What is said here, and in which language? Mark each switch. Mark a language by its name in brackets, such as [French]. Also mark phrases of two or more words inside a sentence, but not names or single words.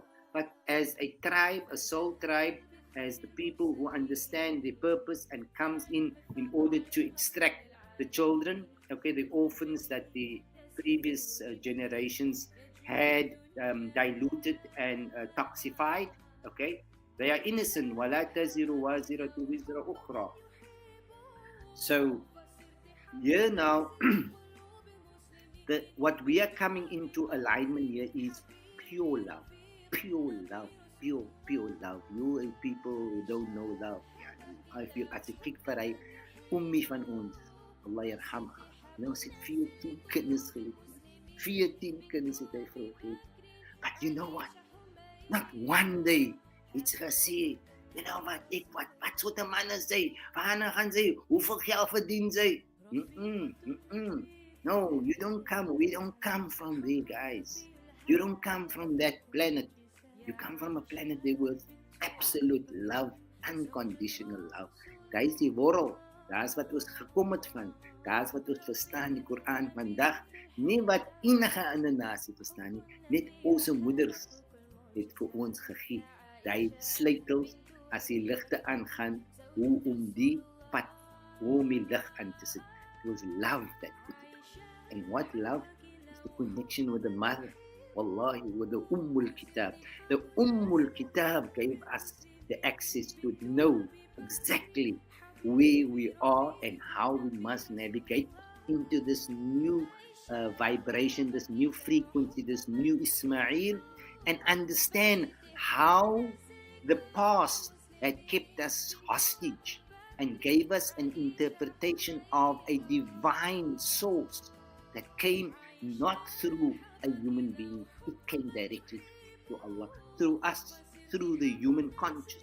[English] But as a tribe, a soul tribe, as the people who understand the purpose and comes in order to extract the children, okay, the orphans that the previous generations had diluted and toxified, okay, they are innocent. [Arabic] وَلَا تَزِرُ وَازِرَةُ وِزْرَ أُخْرَى. [English] So here now, what we are coming into alignment here is pure love, pure love, pure love. You people who don't know love, I feel as a [Afrikaans] kyk vir hy oomie van ons, [Arabic] الله يرحمها. [Afrikaans] Nou sy 14 kinders gehad. 14 kinders het hy vrou gehad. [English] But you know what? Not one day it's gesê, you know wat, [Afrikaans] wat soort 'n man is hy? [English] Waarna gaan sy? Hoeveel geld verdien sy? No, we don't come from there, guys. You don't come from that planet. You come from a planet that was absolute love, unconditional love. Guys, [Afrikaans] die worrel, daar's wat ons gekom het van. Daar's wat ons verstaan die Koran vandag. Nie wat enige ander nasie verstaan nie. Net ons moeders het vir ons gegee. Die sleutels as die ligte aangaan, hoe om die pad, hoe om die lig aan te sit. [English] It was love that put it. And what love is the connection with the mother. Wallahi, with the Ummul Kitab. The Ummul Kitab gave us the access to know exactly where we are and how we must navigate into this new vibration, this new frequency, this new Ismail, and understand how the past had kept us hostage and gave us an interpretation of a divine source that came not through a human being, it came directly to Allah, through us, through the human conscious.